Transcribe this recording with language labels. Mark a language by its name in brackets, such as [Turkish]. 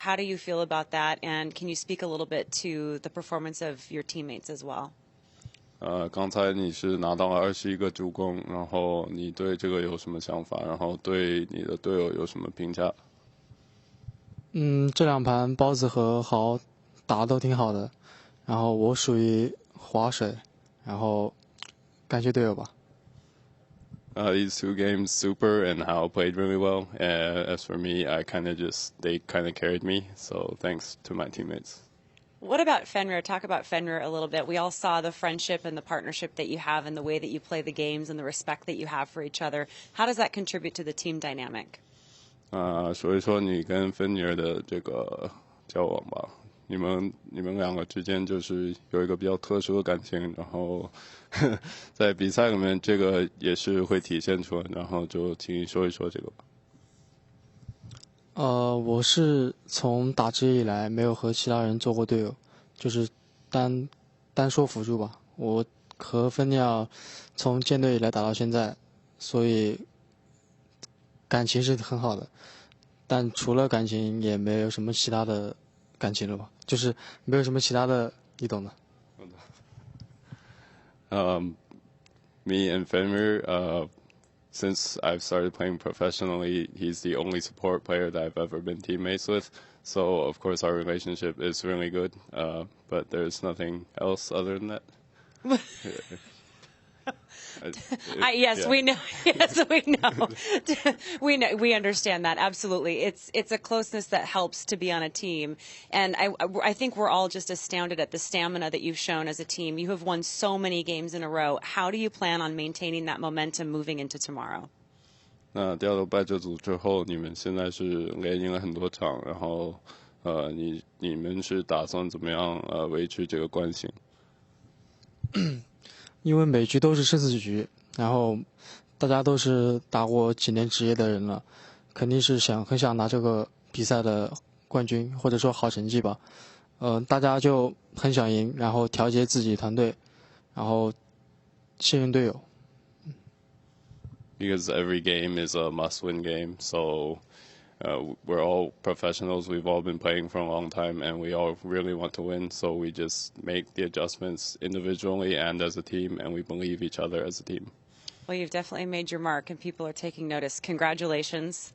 [English] How do you feel about that? And can you speak a little bit to the performance of your teammates as well? [Chinese] 刚才你是拿到了21个助攻，然后你对这个有什么想法？然后对你的队友有什么评价？这两盘包子和豪打得都挺好的，然后我属于划水，然后感谢队友吧。 [English] These 2 games, Super and Hao played really well. As for me, they kind of carried me. So thanks to my teammates. What about Fenrir? Talk about Fenrir a little bit. We all saw the friendship and the partnership that you have and the way that you play the games and the respect that you have for each other. How does that contribute to the team dynamic? [Chinese] 说一说你跟芬尼尔的这个交往吧。你们两个之间就是有一个比较特殊的感情，然后在比赛里面这个也是会体现出来，然后就请你说一说这个吧。我是从打职业以来没有和其他人做过队友，就是单说辅助吧。我和芬尼尔从建队以来打到现在，所以感情是很好的，但除了感情也没有什么其他的感情了吧，就是没有什么其他的，你懂的。 [English] Me and Fenrir, since I've started playing professionally, he's the only support player that I've ever been teammates with. So, of course, our relationship is really good, but there's nothing else other than that. Yes, we know. Yes, we know. We understand that absolutely. It's a closeness that helps to be on a team, and I think we're all just astounded at the stamina that you've shown as a team. You have won so many games in a row. How do you plan on maintaining that momentum moving into tomorrow? [Chinese] 那掉到败者组之后，你们现在是连赢了很多场，然后你们是打算怎么样维持这个惯性？因为每局都是生死局，然后大家都是打过几年职业的人了，肯定是很想拿这个比赛的冠军或者说好成绩吧。大家就很想赢，然后调节自己团队，然后信任队友。 [English] Because every game is a must-win game, so we're all professionals. We've all been playing for a long time, and we all really want to win. So we just make the adjustments individually and as a team, and we believe each other as a team. Well, you've definitely made your mark, and people are taking notice. Congratulations.